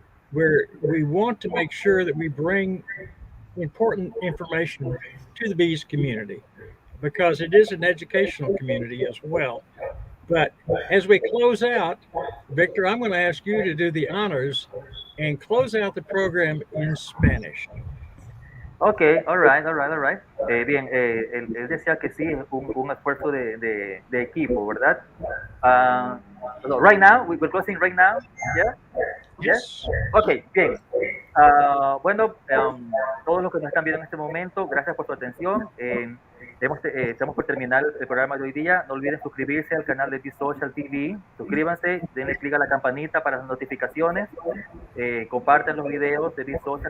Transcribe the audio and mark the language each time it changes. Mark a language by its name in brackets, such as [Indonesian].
[English] We want to make sure that we bring important information to the bees community, because it is an educational community as well. But as we close out, Victor, I'm going to ask you to do the honors and close out the program in Spanish. Okay, all right. [Spanish] Bien, él decía que sí, es un esfuerzo de equipo, ¿verdad? [English] Right now, we're closing right now, yeah? Yes. [Spanish] Ok, bien. Bueno, todos los que nos están viendo en este momento, gracias por su atención. Estamos por terminar el programa de hoy día. No olviden suscribirse al canal de B-Social TV. Suscríbanse, denle clic a la campanita para las notificaciones. Compartan los videos de B-Social.